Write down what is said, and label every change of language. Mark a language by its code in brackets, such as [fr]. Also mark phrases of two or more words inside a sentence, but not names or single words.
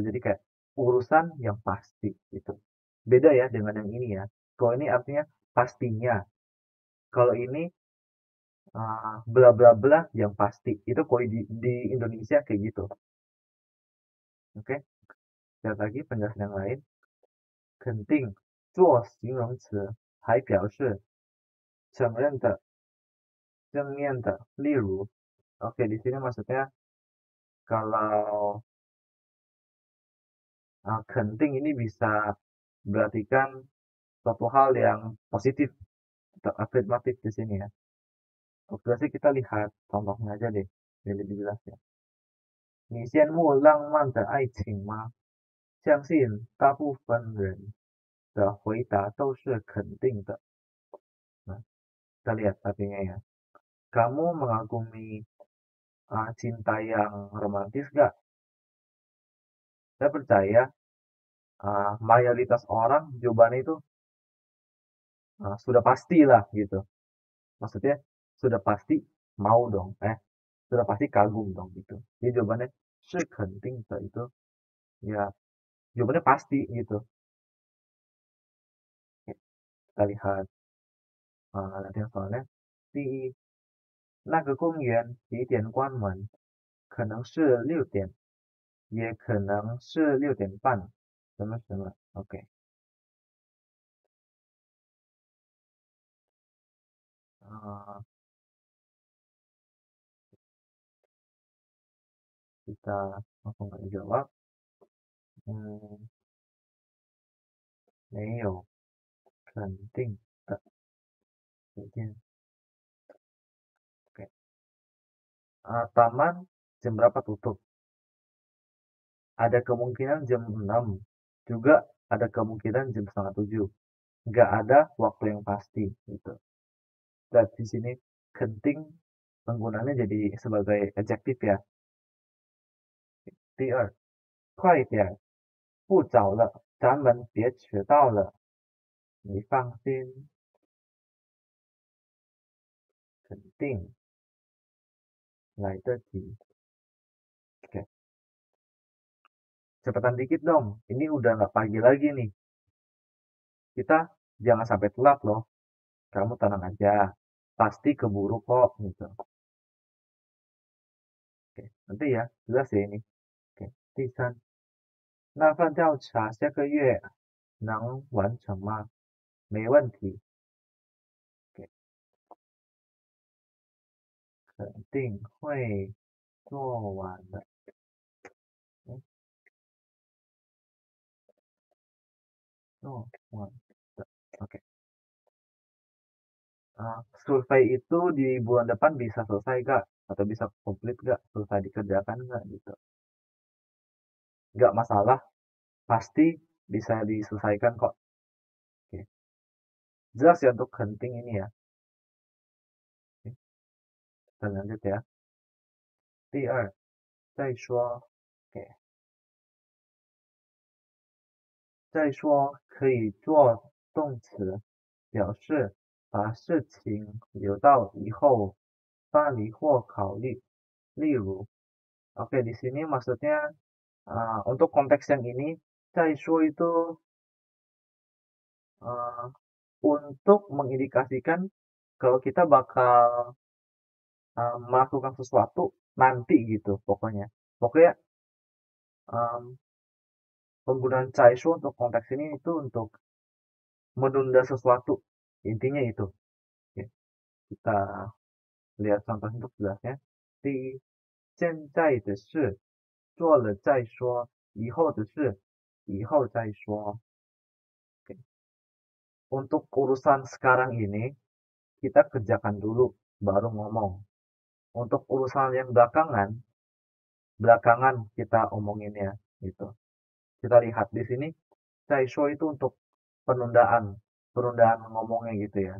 [id] Jadi kayak urusan yang pasti gitu. Beda ya dengan yang ini ya. Kalau ini artinya pastinya. Kalau ini bla bla bla yang pasti. Itu kalau di Indonesia kayak gitu. Oke, lihat lagi penjelasan yang lain. [zh] Genting 做形容词还表示承认的、正面的。例如, [id] oke, di sini maksudnya kalau genting ini bisa berartikan suatu hal yang positif atau afirmatif di sini ya. Oke, sih kita lihat contohnya aja deh, biar lebih jelas ya. [zh] 你羡慕浪漫的爱情吗？相信大部分人的回答都是肯定的。 [id] Nah, kita lihat artinya ya. Kamu mengagumi cinta yang romantis gak? Saya percaya mayoritas orang jawabannya itu sudah pasti lah gitu. Maksudnya sudah pasti mau dong, sudah pasti kagum dong gitu. Jadi jawabannya [zh] 是肯定的 [id] itu ya jawabannya pasti gitu. Oke, kita lihat latihan soalnya. [zh] 第一，那个公园几点关门？可能是6点，也可能是6点半。什么什么 [id] ？OK，uh, kita langsung aja jawab. [zh] 嗯，没有肯定的时间。Oke. [id] Taman jam berapa tutup? Ada kemungkinan jam 6, juga ada kemungkinan jam setengah 7. Nggak ada waktu yang pasti gitu. Dan di sini kenting penggunaannya jadi sebagai adjektif ya. [zh] 第二，快点，不早了，咱们别迟到了。你放心，肯定来得及。 [id] Oke, cepetan dikit dong. Ini udah nggak pagi lagi nih. Kita jangan sampai telat loh. Kamu tenang aja. Pasti keburu kok gitu. Oke, nanti ya. Jelas ya ini. Oke, [zh] 第三，那份调查下个月能完成吗？没问题。OK，肯定会做完的。嗯，做完的。Oke. [id] Survei itu di bulan depan bisa selesai gak? Atau bisa komplit gak? Selesai dikerjakan gak gitu? Nggak masalah, pasti bisa diselesaikan kok. Oke. Jelas ya untuk kenting ini ya. Oke, kita lanjut ya. [zh] 第二，再说，OK，再说可以做动词，表示把事情留到以后办理或考虑。 [id] 例如 ，oke di sini maksudnya untuk konteks yang ini, 再说 itu untuk mengindikasikan kalau kita bakal melakukan sesuatu nanti gitu pokoknya. Pokoknya penggunaan 再说 untuk konteks ini itu untuk menunda sesuatu. Intinya itu. Oke, kita lihat contoh untuk jelasnya. [zh] 第一，现在的事做了再说，以后的事以后再说。Oke. [id] Untuk urusan sekarang ini kita kerjakan dulu baru ngomong. Untuk urusan yang belakangan kita omongin ya gitu. Kita lihat di sini 再说 itu untuk penundaan ngomongnya gitu ya.